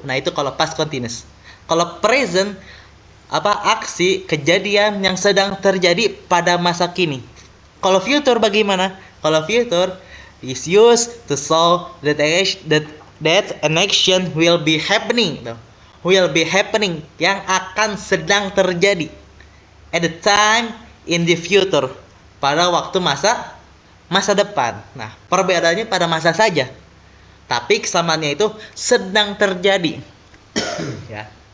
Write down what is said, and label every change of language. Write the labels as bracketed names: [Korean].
[Indonesian] Nah, itu kalau past continuous. Kalau present aksi kejadian yang sedang terjadi pada masa kini. Kalau future bagaimana? [English] Kalau future is used to show that an action will be happening. Will be happening, [Indonesian] yang akan sedang terjadi [English] at the time in the future, [Indonesian] pada waktu masa depan. Nah, perbedaannya pada masa saja, tapi kesamaannya itu sedang terjadi ya.